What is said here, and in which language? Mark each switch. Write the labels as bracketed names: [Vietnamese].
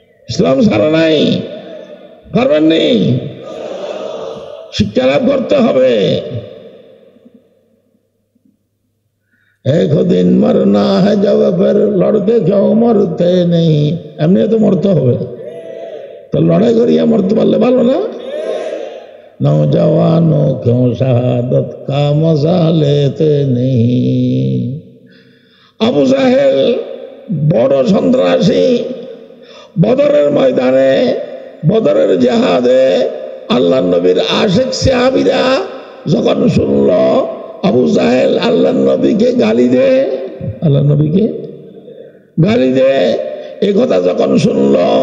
[Bangla] ইসলাম ছাড়ে নাই, পারবেন নি? শিক্ষা লাভ করতে হবে। [Hindi] एक दिन मरना है जब फिर लड़के क्यों मरते नहीं, [Bangla] एमনি তো মরতে হবে, তো লড়াই করিয়া মরতে পারলে ভালো না? [Hindi] नौजवानों क्यों शहादत का मजा लेते नहीं। [Bangla] আবু জাহেল বড় সন্ত্রাসী, বদরের ময়দানে, বদরের জিহাদে আল্লাহর নবীর আশিক সাহাবীরা যখন শুনল আবু জাহেল আল্লাহর নবীকে গালি দে, আল্লাহর নবীকে গালি দে, এই কথা যখন শুনল